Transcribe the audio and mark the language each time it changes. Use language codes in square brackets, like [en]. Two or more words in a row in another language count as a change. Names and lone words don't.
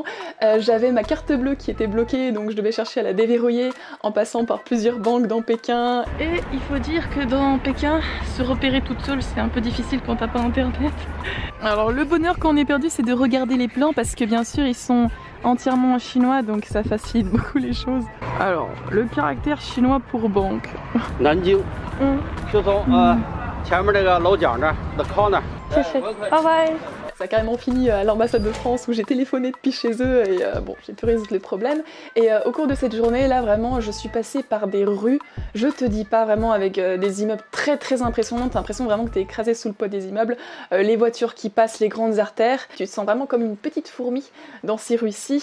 [fr] J'avais ma carte bleue qui était bloquée donc je devais chercher à la déverrouiller en passant par plusieurs banques dans Pékin. Et il faut dire que dans Pékin, se repérer toute seule c'est un peu difficile quand t'as pas internet. Alors le bonheur quand on est perdu c'est de regarder les plans parce que bien sûr ils sont entièrement en chinois donc ça facilite beaucoup les choses. Alors le caractère chinois pour banque. Nanjing. [zh] 就从前面这个楼角那儿的靠那儿。 [en] Bye bye. [fr] Ça a carrément fini à l'ambassade de France où j'ai téléphoné depuis chez eux et bon, j'ai pu résoudre les problèmes. Et au cours de cette journée, là vraiment, je suis passée par des rues, je te dis pas, vraiment avec des immeubles très impressionnants, t'as l'impression vraiment que t'es écrasé sous le poids des immeubles, les voitures qui passent les grandes artères, tu te sens vraiment comme une petite fourmi dans ces rues-ci.